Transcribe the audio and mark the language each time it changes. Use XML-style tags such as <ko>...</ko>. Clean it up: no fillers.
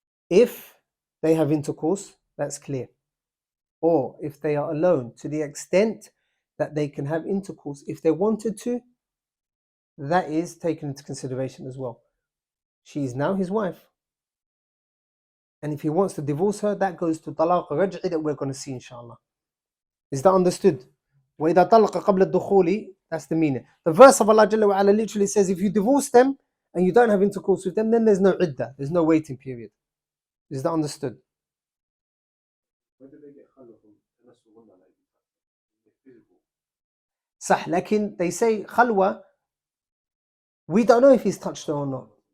<en>If they have intercourse, that's clear. Or if they are alone, to the extent that they can have intercourse if they wanted to, that is taken into consideration as well. She is now his wife. And if he wants to divorce her, that goes to talaq raj'i that we're going to see inshallah. Is that understood?</en> <ar>وَإِذَا طَلَّقَ قَبْلَ الدُّخُولِ,</ar> <en>that's the meaning. The verse of Allah Jalla wa Ala literally says, if you divorce them and you don't have intercourse with them, then there's no iddah, there's no waiting period. Is that understood? Where did they get khalwa from? Sah, lakin they say khalwa, we don't know if he's touched her or not.</en>